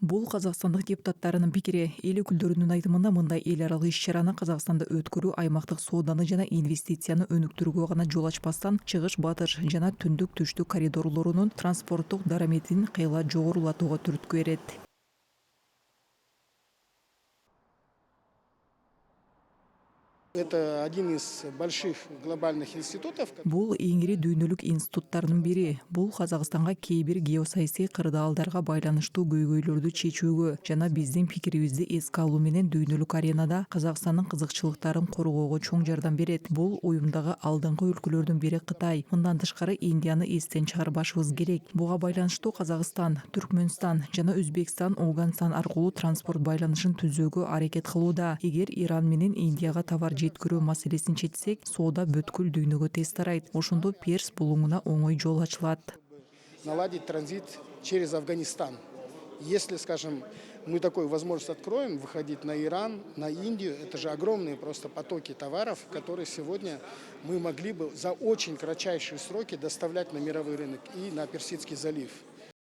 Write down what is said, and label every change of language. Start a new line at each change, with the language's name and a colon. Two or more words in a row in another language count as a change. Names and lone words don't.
Kyrgyz: Бул казакстандык депутаттарынын пикири. Эл өкүлдөрүнүн айтымында мындай эл аралык иш-чараны Казакстанда өткөрүү аймактык сооданы жана инвестицияны өнүктүрүүгө гана жол ачпастан, чыгыш батыш жана түндүк түштүк коридорлорунун транспорттук дараметин кыйла жогорулатууга түрткү берет.
Russian: Это один из больших глобальных институтов.
Kyrgyz: Бул иңири дүйнөлүк институттардын бири. Бул Казакстанга кээ бир геосаясий кырдаалдарга байланыштуу көйгөйлөрдү чечүүгө жана биздин пикирибизди эске алуу менен дүйнөлүк аренада Казакстандын кызыкчылыктарын коргоого чоң жардам берет. Бул уюмдагы алдыңкы өлкөлөрдүн бири Кытай. Мындан тышкары Индияны эстен чыгарбашыбыз керек. Буга байланыштуу Казакстан, Түркмөнстан жана Өзбекстан, Ауганстан аркылуу транспорт байланышын түзүүгө аракет кылууда. Эгер Иран менен Индияга товар жеткирүү маселесин чечсек, соода бүткүл дүйнөгө тез тарайт. Ошондо Перс булуңуна оңой жол ачылат.
Russian: Наладить транзит через Афганистан. Если, скажем, мы такую возможность откроем, выходить на Иран, на Индию, это же огромные просто потоки товаров, которые сегодня мы могли бы за очень кратчайшие сроки доставлять на мировой рынок и на Персидский залив.